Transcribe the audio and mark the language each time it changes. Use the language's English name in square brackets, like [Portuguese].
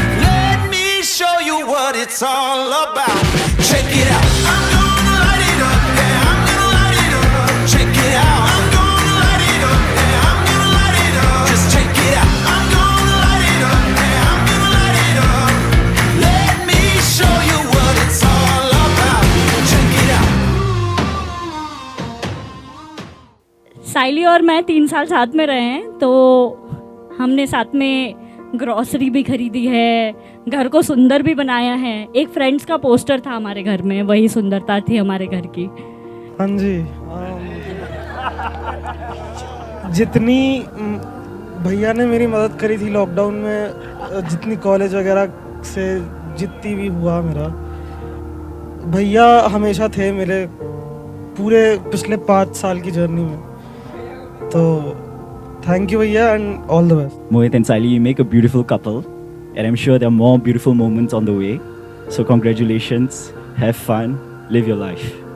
[English] Let me show you what it's all about. Check it out, I'm gonna light it up, yeah, I'm gonna light it up. Check it out, I'm gonna light it up, yeah, I'm gonna light it up. Just check it out, I'm gonna light it up, yeah, I'm gonna light it up. Let me show you what it's all about. [Hindi] साइली और मैं 3 साल साथ में रहे हैं, तो हमने साथ में ग्रॉसरी भी खरीदी है, घर को सुंदर भी बनाया है. एक फ्रेंड्स का पोस्टर था हमारे घर में, वही सुंदरता थी हमारे घर की. हाँ जी, जितनी भैया ने मेरी मदद करी थी लॉकडाउन में, जितनी कॉलेज वगैरह से जितनी भी हुआ मेरा, भैया हमेशा थे मेरे पूरे पिछले 5 साल की जर्नी में. [English] तो thank you भैया and all the best. Mohit and Saili, you make a beautiful couple, and I'm sure there are more beautiful moments on the way. So congratulations, have fun, live your life.